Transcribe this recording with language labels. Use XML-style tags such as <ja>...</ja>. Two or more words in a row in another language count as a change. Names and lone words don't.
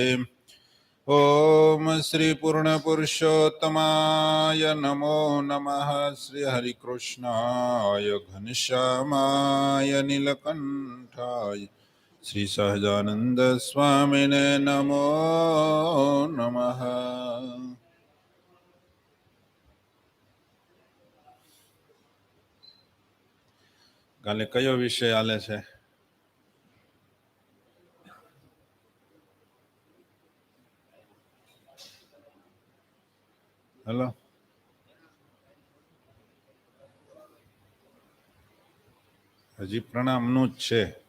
<sa>ॐ श्रीपूर्णपुरुषोत्तमाय नमो नमः। श्रीहरिकृष्णाय घनश्यामाय नीलकण्ठाय श्री सहजानंद स्वामिने नमो नमः।</sa> <gu>કાલે કયો વિષય આલે છે? હેલો, હજી પ્રણામનું જ છે.</gu>